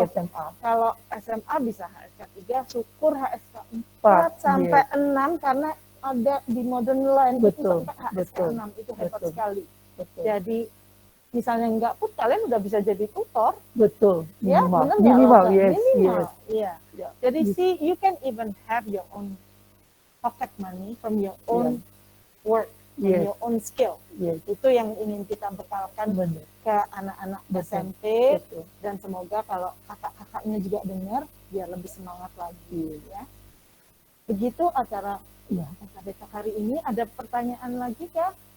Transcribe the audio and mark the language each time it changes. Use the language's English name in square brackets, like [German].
[Indonesian] Di SMA. Kalau SMA bisa HSK 3, syukur HSK 4 sampai 6, karena ada di modern line itu sampai HSK 6. Itu hebat sekali. Betul. Jadi misalnya enggak pun kalian udah bisa jadi tutor. Betul. Minimal. Ya, minimal, yes. Iya. [English] Jadi see, you can even have your own pocket money from your own work, from your own skill. [Indonesian] Itu yang ingin kita bekalkan ke anak-anak SMP. Dan semoga kalau kakak-kakaknya juga dengar, biar lebih semangat lagi ya. Begitu acara besok hari ini. Ada pertanyaan lagi kah?